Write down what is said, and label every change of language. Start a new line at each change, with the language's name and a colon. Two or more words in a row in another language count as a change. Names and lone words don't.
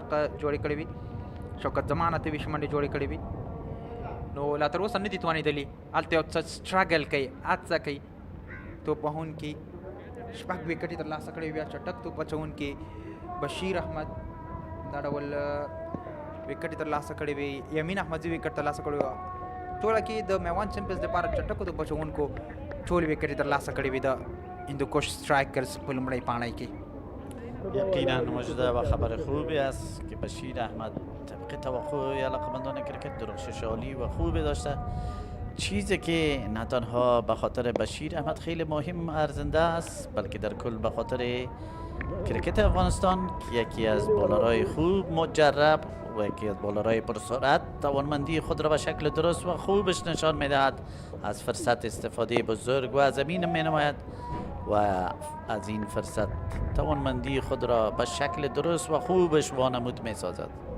Pashto: جوړې کړې وي شوکت زمان اته ویشت منډې جوړې کړې وي نو لا تر اوسه نه دي توانېدلي هلته یو څه سټرګل کوي هڅه کوي توپ وهونکي شپږ وکټې ترلاسه کړې بیا چټک توپ اچوونکي بشیر احمد دا ډول وکټې ترلاسه کړې وي یمین احمدزي وکټ ترلاسه کړی وه ټوله کې د میوان چمپینز لپاره چټکو توپ اچوونکو ټولې وکټې ترلاسه کړې وي د هندوکش سټرایکرز په لومړۍ پاڼۍ کې.
Persian: یقینا مژده و خبر خوبی است که بشیر احمد طبق توقع علاقمندان کرکت درخشش عالی و خوبی داشته چیزی که نه تنها به خاطر بشیر احمد خیلی مهم ارزنده است بلکه در کل به خاطر کرکت افغانستان که یکی از بالرهای خوب مجرب و یکی از بالرهای پرسرعت توانمندی خود را به شکل درست و خوبش نشان میدهد. از فرصت استفاده بزرگ و زمین می نماید و از این فرصت توانمندی خود را به شکل درست و خوبش وانمود می سازد.